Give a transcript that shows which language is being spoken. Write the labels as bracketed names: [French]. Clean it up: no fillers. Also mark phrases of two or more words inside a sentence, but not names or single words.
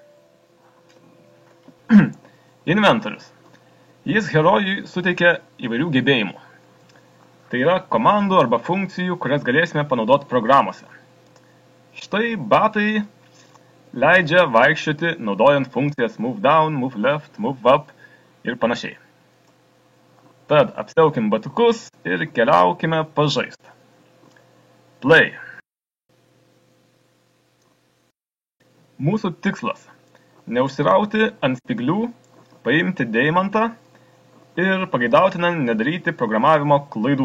[Lithuanian] Inventorius. Jis herojui suteikia įvairių gebėjimų. Tai yra komandų arba funkcijų, kurias galėsime panaudoti programuose. Štai batai leidžia vaikščioti, naudojant funkcijas [English] move down, move left, move up [Lithuanian] ir panašiai. Tad apsiaukim batukus ir keliaukime pažaist. Play. Mūsų tikslas – neužsirauti ant spyglių, paimti deimantą ir pageidautina nedaryti programavimo klaidų.